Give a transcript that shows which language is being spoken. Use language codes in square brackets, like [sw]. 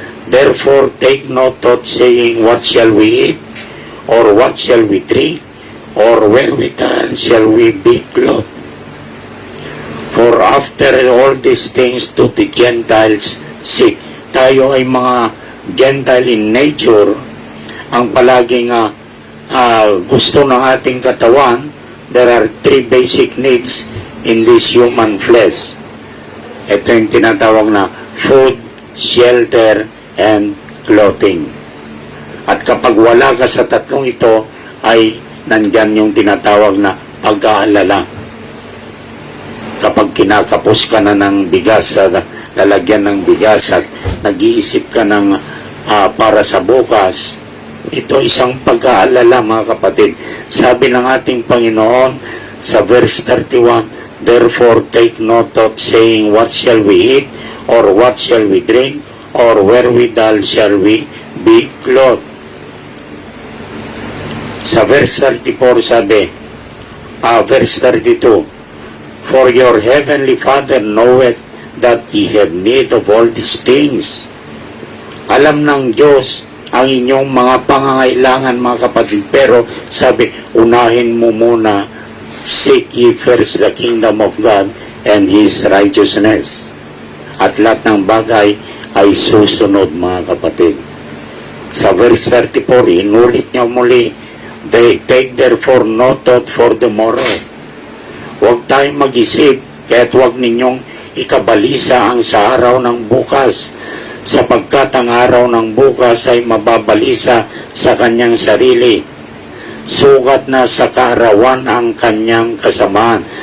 [en] Therefore, take no thought, saying, what shall we eat? Or what shall we drink? Or wherewithal shall we be clothed? For after all these things do the Gentiles seek. [tl] Tayo ay mga Gentile [en] in nature, [tl] ang palaging gusto ng ating katawan. [en] There are three basic needs in this human flesh. [tl] Ito yung tinatawag na [en] food, shelter, and clothing. [tl] At kapag wala ka sa tatlong ito, ay nandyan yung tinatawag na pag-aalala. Kapag kinakapos ka na ng bigas sa lalagyan ng bigas at nag-iisip ka ng para sa bukas, ito isang pag-aalala, mga kapatid. Sabi ng ating Panginoon sa [en] verse 31, therefore take no thought, saying, what shall we eat? Or what shall we drink? Or wherewithal shall we be clothed? [tl] Sa verse 34 sabi, [en] verse 32, for your heavenly Father knoweth that ye have need of all these things. [tl] Alam ng Diyos ang inyong mga pangangailangan, mga kapatid. Pero sabi, unahin mo muna, [en] seek ye first the kingdom of God and His righteousness. [tl] At lahat ng bagay ay susunod, mga kapatid. Sa verse 34, inulit niya muli, [en] they take therefore no thought for the morrow. [tl] Huwag tayong mag-isip, kaya't huwag ninyong ikabalisa ang sa araw ng bukas, sapagkat ang araw ng bukas ay mababalisa sa kanyang sarili. Sugat na sa kaarawan ang kanyang kasamaan.